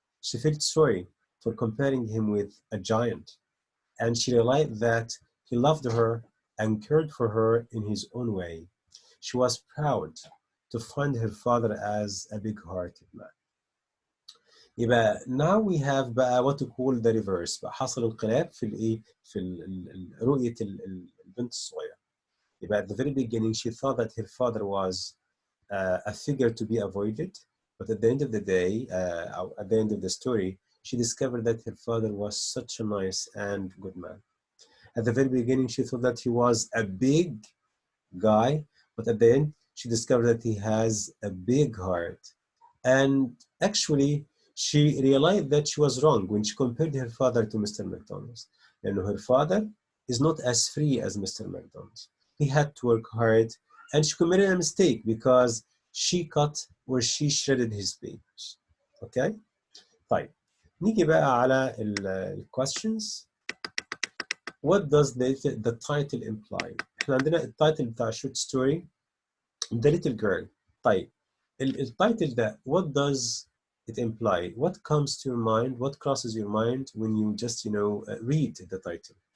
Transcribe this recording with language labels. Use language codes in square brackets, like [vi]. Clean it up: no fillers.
[en] She felt sorry for comparing him with a giant, and she realized that he loved her and cared for her in his own way. She was proud to find her father as a big-hearted man. يبقى now we have بقى what to call the reverse. [ar] بقى حصل انقلاب في الايه في رؤية البنت الصغيرة. [en] يبقى at the very beginning she thought that her father was a figure to be avoided, but at the end of the day, at the end of the story, she discovered that her father was such a nice and good man. At the very beginning, she thought that he was a big guy, but at the end, she discovered that he has a big heart. And actually, she realized that she was wrong when she compared her father to Mr. McDonald's. And her father is not as free as Mr. McDonald's. He had to work hard, and she committed a mistake because she cut or she shredded his papers. Okay? [ar] طيب نيجي بقى على ال questions. [en] What does the title imply? [ar] احنا عندنا التايتل بتاع [en] short story The Little Girl. طيب التايتل ده what does it imply? What comes to your mind? What crosses your mind when you just read the title?